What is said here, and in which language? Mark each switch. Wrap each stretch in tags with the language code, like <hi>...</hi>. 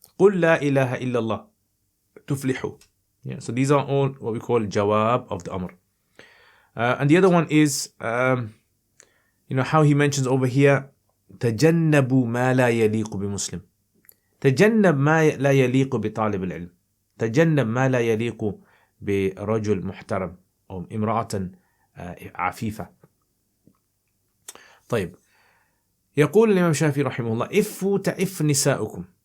<ar>قل لا إله إلا الله تفلحوا.</ar> <en>Yeah, so these are all what we call jawab of the amr. And the other one is, how he mentions over here,</en> <ar>تجنبوا ما لا يليق بمسلم. تجنب ما لا يليق بطالب العلم. تجنب ما لا يليق برجل محترم أو امرأة عفيفة. طيب, يقول الإمام الشافعي رحمه الله: إفوا تئف نساؤكم.</ar>